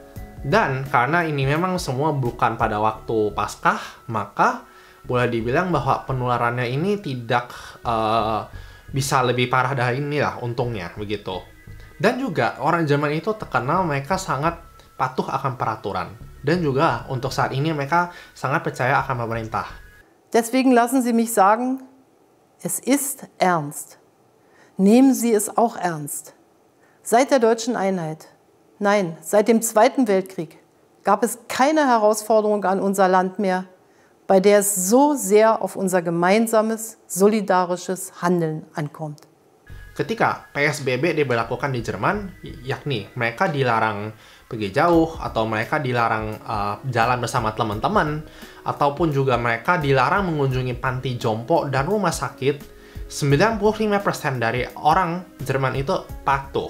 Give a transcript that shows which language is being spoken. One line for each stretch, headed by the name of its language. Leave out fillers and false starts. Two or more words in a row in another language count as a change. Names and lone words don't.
Indonesian: Dan karena ini memang semua bukan pada waktu Paskah, maka boleh dibilang bahwa penularannya ini tidak bisa lebih parah dari ini lah, untungnya begitu. Dan juga orang Jerman itu terkenal mereka sangat patuh akan peraturan. Dan juga untuk saat ini mereka sangat percaya akan pemerintah.
German: Deswegen lassen Sie mich sagen, es ist ernst. Nehmen Sie es auch ernst. Seit der deutschen Einheit, nein, seit dem Zweiten Weltkrieg, gab es keine Herausforderung an unser Land mehr, bei der es so sehr auf unser gemeinsames, solidarisches Handeln ankommt.
Indonesian: Ketika PSBB diberlakukan di Jerman, yakni mereka dilarang pergi jauh, atau mereka dilarang jalan bersama teman-teman, ataupun juga mereka dilarang mengunjungi panti jompo dan rumah sakit, 95% dari orang Jerman itu patuh.